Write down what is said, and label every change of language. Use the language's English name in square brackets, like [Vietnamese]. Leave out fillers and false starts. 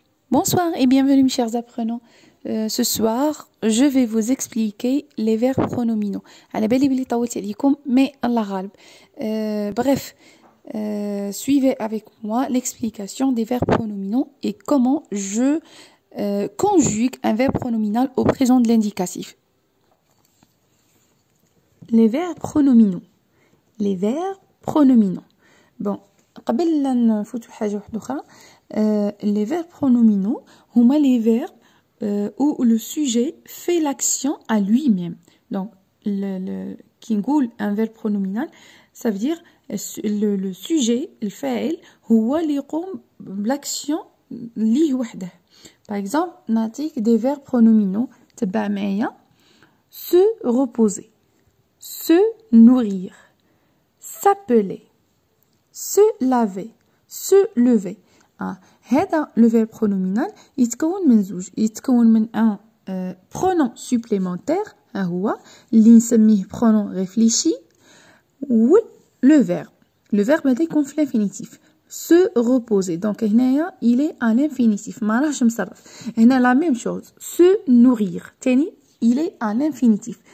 [French] Bonsoir et bienvenue mes chers apprenants. Ce soir, je vais vous expliquer les verbes pronominaux. [Arabic] على بالي بلي طولت عليكم [French] mais [Arabic] الله غالب. [French] Bref, suivez avec moi l'explication des verbes pronominaux et comment je conjugue un verbe pronominal au présent de l'indicatif. Les verbes pronominaux. Les verbes pronominaux. [Arabic] Bon, قبل لا نفوتوا حاجة واحدة أخرى. [French] Les verbes pronominaux [Arabic] هما [French] les verbes où le sujet fait l'action à lui-même. Donc, qui [Arabic] نقول [French] un verbe pronominal, ça veut dire le sujet, [Arabic] الفاعل هو اللي يقوم بالاكسيون ليه وحده. [French] Par exemple, [Arabic] نعطيك [French] des verbes pronominaux [Arabic] تبع معايا. [French] Se reposer, se nourrir, s'appeler, se laver, se lever. [Arabic] هذا [French] le verbe pronominal [Arabic] يتكون من زوج، يتكون من [French] un pronom supplémentaire [Arabic] ها هو اللي نسميه [French] pronom réfléchi و le verbe [Arabic] هذا يكون في [French] l'infinitif se reposer. donc [Arabic] هنايا [French] il est à l'infinitif [Arabic] ما راهش مصرف. هنا [French] la même chose se nourrir [Arabic] تاني [French] il est à l'infinitif.